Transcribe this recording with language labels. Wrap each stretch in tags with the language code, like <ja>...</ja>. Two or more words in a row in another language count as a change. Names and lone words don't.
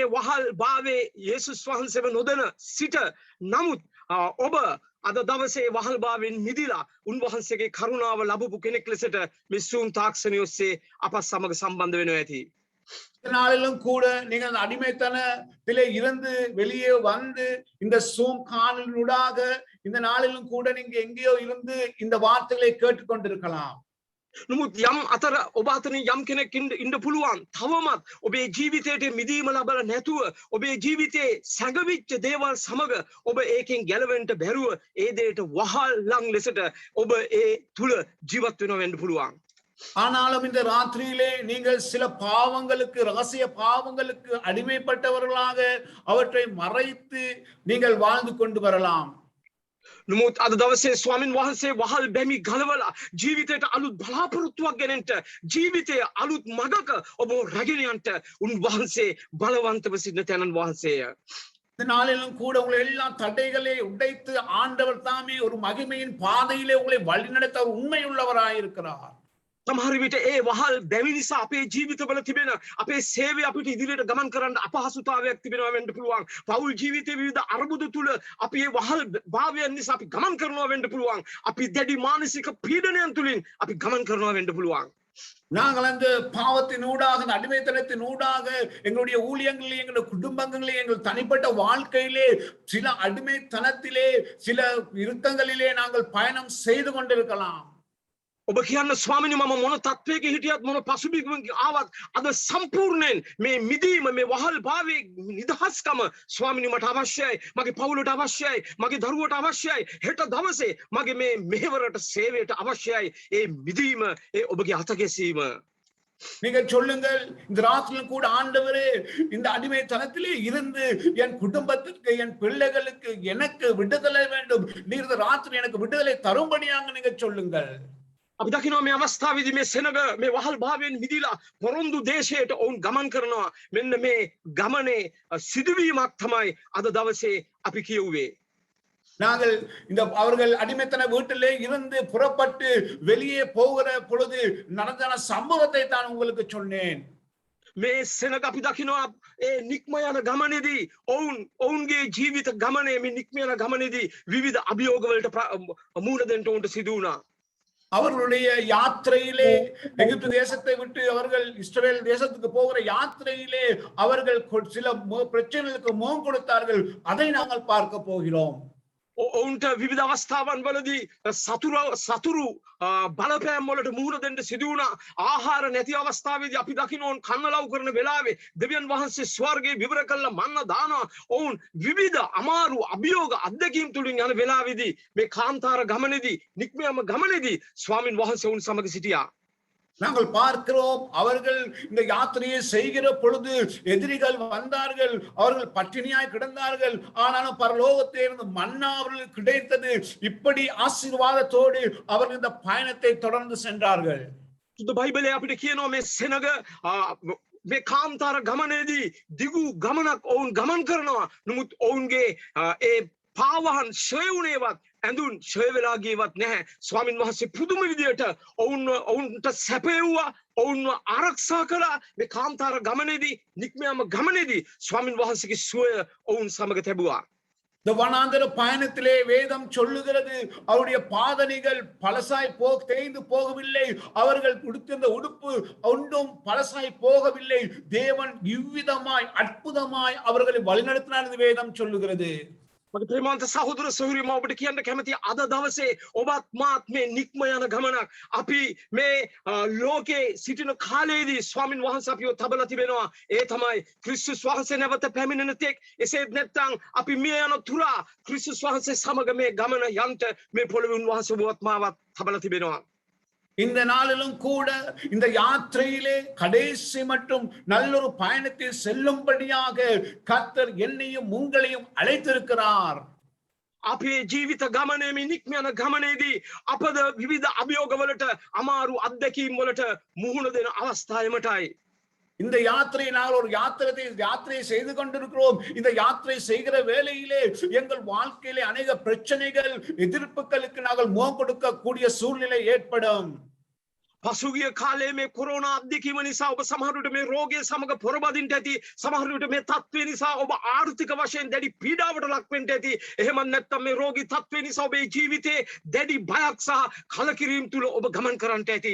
<si>වහල් භාවයේ යේසුස් වහන්සේව නොදැන සිට නමුත් ඔබ අද දවසේ වහල් භාවයෙන් මිදිලා උන්වහන්සේගේ කරුණාව ලැබපු කෙනෙක් ලෙසට මේ සූම් තාක්ෂණය ඔස්සේ අපත් සමග සම්බන්ධ වෙනවා ඇති.</si> <ta>இந்த நாளிலும் கூட நீங்கள் அடிமைத்தனத்திலே இருந்து வெளியே வந்து இந்த சூம் காணொளியூடாக இந்த நாளிலும் கூட நீங்க எங்கேயோ இருந்து இந்த வார்த்தைகளை கேட்டுக்கொண்டிருக்கலாம்.</ta> <si>නමුත් යම් අතර ඔබ අතරින් යම් කෙනෙක් ඉන්න පුළුවන් තවමත් ඔබේ ජීවිතයට මිදීම ලබලා නැතුව ඔබේ ජීවිතේ සැඟවිච්ච දේවල් සමග ඔබ ඒකෙන් ගැලවෙන්න බැරුව ඒ දෙයට වහල් ලං ලෙසට ඔබ ඒ තුල ජීවත් වෙනවා වෙන්න පුළුවන්.</si> <ta>ஆனாலும் இந்த ராத்திரியிலே நீங்கள் சில பாவங்களுக்கு ரகசிய பாவங்களுக்கு அடிமைப்பட்டவர்களாக அவற்றை மறைத்து நீங்கள் வாழ்ந்து கொண்டு வரலாம்.</ta> <si>නමුත් අද දවසේ ස්වාමින් වහන්සේ වහල් බැමි ගලවලා ජීවිතයට අලුත් බලාපොරොත්තුවක් ගෙනෙන්න ජීවිතයේ අලුත් මගක ඔබ රැගෙන යන්න උන්වහන්සේ බලවන්තව සිටින තැනන් වහන්සේය.</si> <ta>இந்த நாளிலும் கூட உங்களை எல்லா தடைகளை உடைத்து ஆண்டவர் தாமே ஒரு மகிமையின் பாதையிலே உங்களை வழிநடத்த உண்மையுள்ளவராயிருக்கிறார்.</ta> <si>සමහර විට ඒ වහල් බැමි නිසා අපේ ජීවිතවල තිබෙන අපේ සේවය අපිට ඉදිරියට ගමන් කරන්න අපහසුතාවයක් තිබෙනවා වෙන්න පුළුවන්. පෞල් ජීවිතයේ විවිධ අරුබුදු තුල අපි මේ වහල් භාවයන් නිසා අපි ගමන් කරනවා වෙන්න පුළුවන්. අපි දැඩි මානසික පීඩනයන් තුලින් අපි ගමන් කරනවා වෙන්න පුළුවන්.</si> <ta>நாங்கள் அந்த பாவத்தின் ஊடாக அந்த அடிமைத்தனத்தின் ஊடாக எங்களுடைய ஊழியங்களிலே எங்களுடைய குடும்பங்களிலே எங்கள் தனிப்பட்ட வாழ்க்கையிலே சில அடிமைத்தனத்திலே சில இறுக்கங்களிலே நாங்கள் பயணம் செய்து கொண்டிருக்கலாம்.</ta> <si>ඔබ කියන්න ස්වාමිනී මම මොන තත්වයක හිටියත් මොන පසුබිමකින් ආවත් අද සම්පූර්ණයෙන් මේ මිදීම මේ වහල් භාවයේ නිදහස්කම ස්වාමිනී මට අවශ්‍යයි. මගේ පවුලට අවශ්‍යයි. මගේ දරුවට අවශ්‍යයි. හෙට දවසේ මගේ මේ මෙහෙවරට සේවයට අවශ්‍යයි. ඒ මිදීම ඒ ඔබගේ අතගැසීම.</si> <ta>நீங்கள் சொல்லுங்கள் இந்த ராத்திரியில் கூட ஆண்டவரே இந்த அடிமைத்தனத்திலே இருந்து என் குடும்பத்திற்கு என் பிள்ளைகளுக்கு எனக்கு விடுதலை வேண்டும். நீர் இந்த ராத்திரி எனக்கு விடுதலை தரும்படியாக நீங்க சொல்லுங்கள்.</ta> <si>අපි දකිනවා මේ අවස්ථාවේදී මේ සෙනග මේ වහල් භාවයෙන් මිදීලා පොරොන්දු දේශයට ඔවුන් ගමන් කරනවා. මෙන්න මේ ගමනේ සිදුවීමක් තමයි අද දවසේ අපි කියුවේ.</si> <ta>நாங்கள் இந்த அவர்கள் அடிமைத்தன வீட்டிலே இருந்து புறப்பட்டு வெளியே போகிற பொழுது நடந்த சம்பவத்தை தான் உங்களுக்கு சொன்னேன்.</ta> <si>මේ සෙනග අපි දකිනවා ඒ නික්ම යන ගමනේදී ඔවුන්ගේ ජීවිත ගමනේ මේ නික්ම යන ගමනේදී විවිධ අභියෝග වලට මුහුණ දෙන්න උන්ට සිදු වුණා.</si> <ta>அவர்களுடைய யாத்திரையிலே எகிப்து தேசத்தை விட்டு அவர்கள் இஸ்ரவேல் தேசத்துக்கு போகிற யாத்திரையிலே அவர்கள் சில பிரச்சனைகளுக்கு முகம் கொடுத்தார்கள். அதை நாங்கள் பார்க்க போகிறோம்.</ta> <si>ඔවුන්ට විවිධ අවස්ථාවන් වලදී සතුරු බලපෑම් වලට මුහුණ දෙන්න සිදු වුණා. ආහාර නැති අවස්ථාවේදී අපි දකින්න ඕන් කන්න ලව් කරන වෙලාවේ දෙවියන් වහන්සේ ස්වර්ගයේ විවර කළා මන්න දානවා. ඔවුන් විවිධ අමාරු අභියෝග අත්දැකීම් තුලින් යන වෙලාවේදී මේ කාන්තාර ගමනේදී නික්මයම ගමනේදී ස්වාමින් වහන්සේ උන් සමග සිටියා.</si> <ta>நாங்கள் பார்க்கிறோம் அவர்கள் இந்த யாத்திரையை செய்கிற பொழுது எதிரிகள் வந்தார்கள். அவர்கள் பட்டினியாய் கிடந்தார்கள். ஆனாலும் பரலோகத்தில் இருந்து மன்னா அவர்களுக்கு கிடைத்தது. இப்படி ஆசீர்வாதத்தோடு அவர்கள் இந்த பயணத்தை தொடர்ந்து சென்றார்கள்.</ta> <si>සුදු බයිබලයේ අපිට කියනවා මේ සෙනග මේ කාන්තාර ගමනේදී දිගු ගමනක් ඔවුන් ගමන් කරනවා. නමුත් ඔවුන්ගේ ඒ පාවහන් ෂය වුණේවත් ඇඳුන් ෂය වෙලා ගියවත් නැහැ. ස්වාමින් වහන්සේ පුදුම විදියට ඔවුන්ට සැපෙව්වා. ඔවුන්ව ආරක්ෂා කළා. මේ කාන්තාර ගමනේදී නික්මයම ගමනේදී ස්වාමින් වහන්සේගේ සුවය ඔවුන් සමග තිබුවා.</si> <ta>இந்த வனாந்தர பயணத்திலே வேதம் சொல்லுகிறது அவருடைய பாதணிகள் பழசாய் தேய்ந்து போகவில்லை. அவர்கள் உடுத்திருந்த உடுப்பு ஒன்றும் பழசாய் போகவில்லை. தேவன் இவ்விதமாய் அற்புதமாய் அவர்களை வழிநடத்தினார் என்று வேதம் சொல்லுகிறது.</ta> <si>මගේ ප්‍රේමාන්ත සහෝදර සහෝදරියෝ මම ඔබට කියන්න කැමතියි අද දවසේ ඔබත් මාත් මේ නික්ම යන ගමනක් අපි මේ ලෝකේ සිටින කාලයේදී ස්වාමින් වහන්සේ අපිව තබලා තිබෙනවා ඒ තමයි ක්‍රිස්තුස් වහන්සේ නැවත පැමිණෙන තෙක් එසේත් නැත්නම් අපි මිය යන තුරා ක්‍රිස්තුස් වහන්සේ සමග මේ ගමන යන්ට මේ පොළොවේ උන්වහන්සේ ඔබවත් මාවත් තබලා තිබෙනවා</si> <ta>இந்த நாளிலும் கூட இந்த யாத்திரையிலே கடைசி மட்டும் நல்லொரு பயணத்தை செல்லும்படியாக கர்த்தர் என்னையும் உங்களையும் அழைத்திருக்கிறார்</ta> <si>අපේ ජීවිත ගමනේ මේ නික්ම යන ගමනේදී අපද විවිධ අභියෝගවලට අමාරු අත්දැකීම් වලට මුහුණ දෙන අවස්ථාවෙමටයි</si> <ta>இந்த யாத்திரையை நாங்கள் ஒரு யாத்திரையை செய்து கொண்டிருக்கிறோம் இந்த யாத்திரை செய்கிற வேளையிலே எங்கள் வாழ்க்கையிலே அநேக பிரச்சனைகள் எதிர்ப்புகளுக்கு நாங்கள் முகம் கொடுக்கக்கூடிய சூழ்நிலை ஏற்படும்</ta> <si>පසුගිය කාලේ මේ කොරෝනා අත්දැකීම නිසා ඔබ සමහර විට මේ රෝගය සමග පොරබදින්න ඇති සමහර විට මේ තත්ත්වය නිසා ඔබ ආර්ථික වශයෙන් දැඩි පීඩාවට ලක් වෙන්න ඇති එහෙම නැත්නම් මේ රෝගී තත්ත්වය නිසා ඔබේ ජීවිතේ දැඩි බයක් සහ කලකිරීම තුල ඔබ ගමන් කරන්නට ඇති</si>